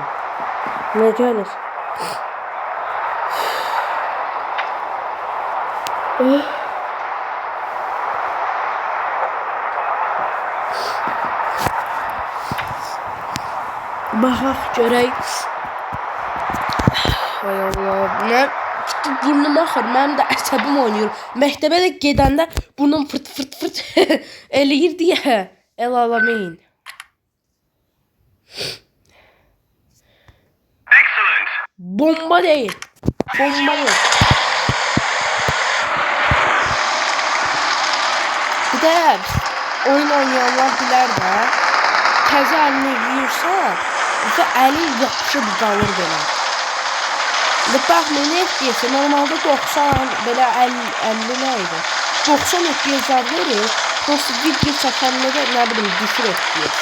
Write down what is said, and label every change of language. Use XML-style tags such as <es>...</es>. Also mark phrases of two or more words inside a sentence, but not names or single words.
<az>Ne gəlir? Baxaq görək. Hay Allah. Mən burnum axır. Mənim də əsəbim oynayır. Məktəbə də gedəndə burnum fırt eləyir deyə.</az> <tr>El alamayın. Bomba değil. Bomba değil.</tr> <az>Bir de oyun oynayanlar bilər də. Təzə əlini yuyursan, bizə əlin yapışıb qalır belə. Baxmayın, FPS normalde 90, belə 50 nə idi? 90 FPS verir. Dostu video çəkəndə də nə bilim düşür FPS.</az>